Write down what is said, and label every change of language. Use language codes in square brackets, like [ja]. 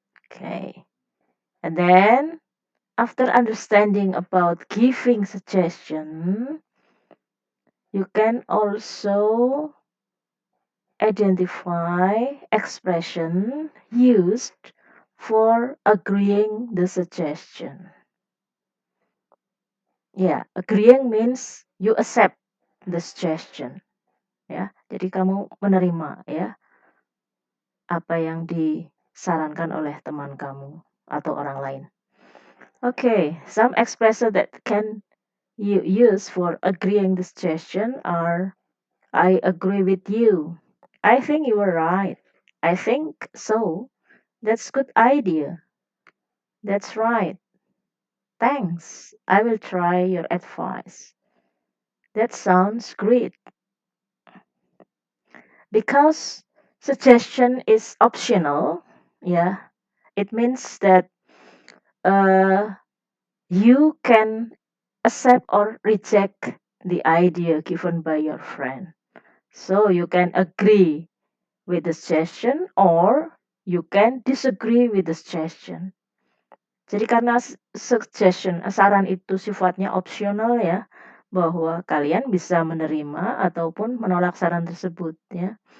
[en] Okay. And then after understanding about giving suggestion, you can also identify expression used for agreeing the suggestion. Yeah, agreeing means you accept the suggestion. [id] Ya, jadi kamu menerima ya apa yang disarankan oleh teman kamu atau orang lain. [en] Okay, some expressions that can you use for agreeing the suggestion are I agree with you. I think you are right. I think so. That's good idea. That's right. Thanks. I will try your advice. That sounds great. Because suggestion is optional, yeah, it means that uh, you can accept or reject the idea given by your friend. So you can agree with the suggestion or you can disagree with the suggestion. [id] Jadi karena suggestion, saran itu sifatnya opsional ya, bahwa kalian bisa menerima ataupun menolak saran tersebut ya.